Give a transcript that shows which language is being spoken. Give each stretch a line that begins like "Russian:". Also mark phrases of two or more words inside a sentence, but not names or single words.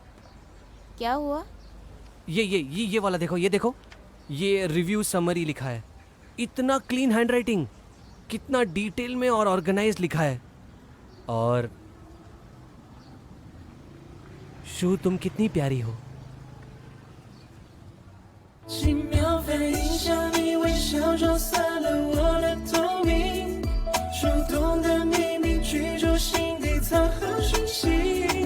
Hindi: क्या हुआ? ये वाला देखो, ये देखो, ये
English: review summary
Hindi: लिखा है। इतना
English: clean handwriting,
Hindi: कितना डिटेल में और ऑर्गेनाइज लिखा है। और शू, तुम कितनी प्यारी हो।
Chinese: 轻描飞影向你微笑，撞散了我的透明，触动的秘密，居住心底藏好讯息。